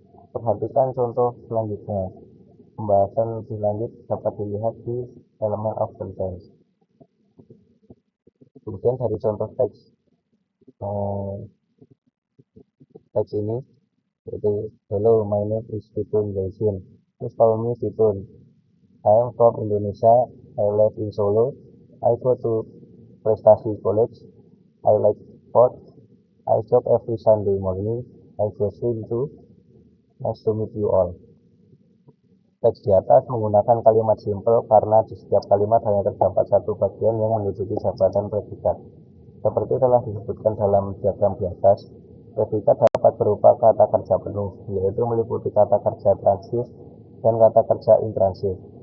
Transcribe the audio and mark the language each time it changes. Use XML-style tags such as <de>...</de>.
<id>Perhatikan contoh selanjutnya. Pembahasan lebih lanjut dapat dilihat di elemen of sentence. Kemudian dari contoh teks ini, yaitu</id> <en>hello, my name is Fitun Zaisin. Please call me Fitun. I am from Indonesia. I live in Solo. I go to Prestasi College. I like sports. I jog every Sunday morning. I go swim too. Nice to meet you all.</en> <id>Teks di atas menggunakan kalimat simple karena di setiap kalimat hanya terdapat satu bagian yang menduduki jabatan predikat. Seperti telah disebutkan dalam diagram di atas, predikat dapat berupa kata kerja penuh, yaitu meliputi kata kerja transitif dan kata kerja intransif.</id>